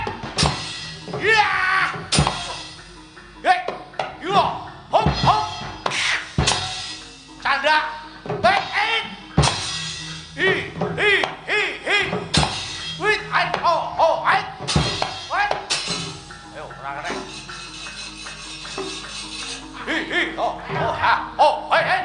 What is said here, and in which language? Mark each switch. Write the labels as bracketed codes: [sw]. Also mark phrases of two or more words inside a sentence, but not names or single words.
[en] Iya. Hei. Yo. Hop. Canda. Hei. Wait. Oh. Wait. [jv] Ayo, ora kene. Oh. Hei.